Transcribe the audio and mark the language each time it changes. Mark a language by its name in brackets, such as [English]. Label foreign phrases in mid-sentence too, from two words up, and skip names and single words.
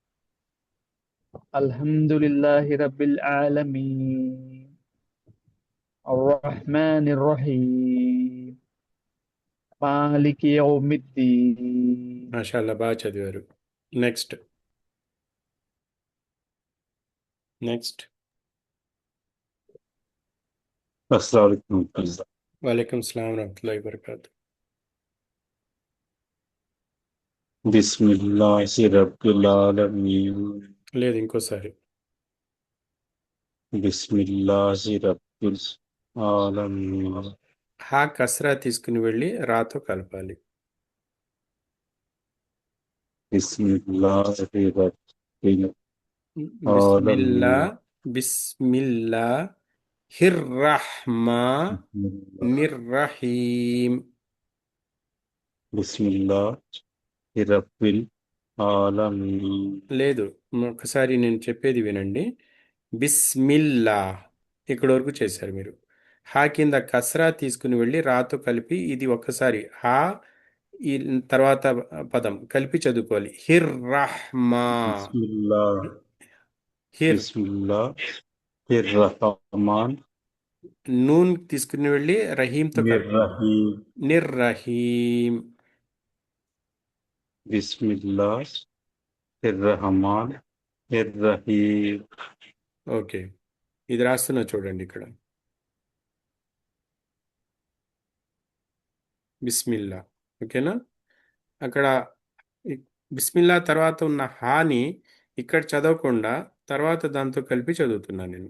[Arabic] الحمد لله رب العالمين. الرحمن الرحيم. مالك يوم الدين. [Telugu] మాషాల్లా, బాగా చదివారు. [English] Next. Next. [Arabic] السلام عليكم. وعليكم السلام رحمة الله وبركاته. بسم الله رب العالمين. [Telugu] లేదు, ఇంకోసారి. [Arabic] بسم الله رب العالمين. [Telugu] హా కస్రా తీసుకుని వెళ్ళి రాతో కలపాలి. [Arabic] بسم الله رب బిస్మిల్లా आलमीन। بسم الله الرحمن الرحيم. بسم الله رب العالمين. [Telugu] లేదు, ఒకసారి నేను చెప్పేది వినండి. బిస్మిల్లా ఇక్కడ వరకు చేశారు మీరు. హా కింద కస్రా తీసుకుని వెళ్ళి రాతో కలిపి ఇది ఒక్కసారి హా ఈ తర్వాత పదం కలిపి చదువుకోవాలి. [Arabic] హిర్రహ్మా. बिस्मिल्लाह హిర్ بسم الله رحمن [Telugu] నూన్ తీసుకుని వెళ్ళి రహీంతో కలపాలి. [Arabic] निर्रहीम। నిర్రహీం. بسم الله رحمن الرحيم. [Telugu] ఓకే, ఇది రాస్తున్నా చూడండి ఇక్కడ. బిస్మిల్లా. ఓకేనా? అక్కడ బిస్మిల్లా తర్వాత ఉన్న హాని ఇక్కడ చదవకుండా తర్వాత దాంతో కలిపి చదువుతున్నాను నేను.